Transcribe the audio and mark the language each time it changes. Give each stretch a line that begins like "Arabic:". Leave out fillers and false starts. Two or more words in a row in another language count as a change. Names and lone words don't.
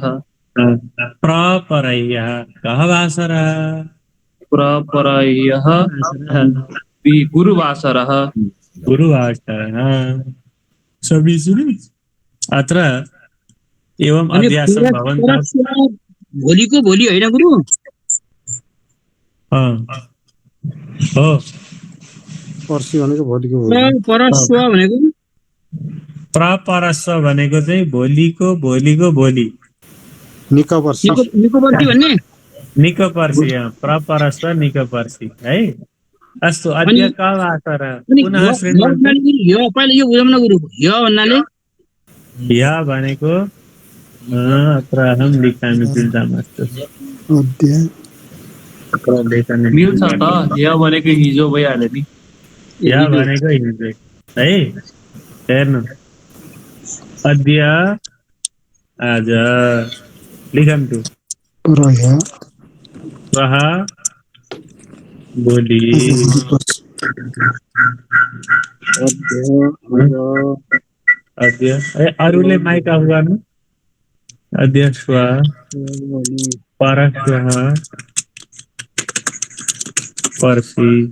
Sanskrit: प्रपरह्यः कः वासरः प्रपरह्यः गुरुवासरः गुरुवासरः समीचीनम् अत्र एवं अध्यासं भवन्तः
Nepali: भोलिको भोलि होइन गुरु हो पर्सि भनेको भोलिको भोलि परस्व भनेको प्रपरश्व भनेको चाहिँ भोलिको भोलिको भोलि निको पर्सि निको पर्सि भन्ने निको पर्सि प्रपरश्व निको पर्सि है
Sanskrit: अस्तु अद्य कः वासरः पुनः श्रीमन्त
Nepali: यो पहिला यो बुझाउन न गुरु यो भन्नाले या भनेको
Sanskrit: अत्र अहं लिखामि चिन्ता मास्तु अद्य अत्र लेखन
Nepali: मिल्छ त या भनेको हिजो भइहाल्यो नि या भनेको हिजो है हेर्नु अद्य आज लिखन्तु रह्य श्वः भोलि अद्य अरूले
English: mic off
Nepali: गर्नु
Sanskrit: अद्य श्वः परश्वः
Nepali: पर्सि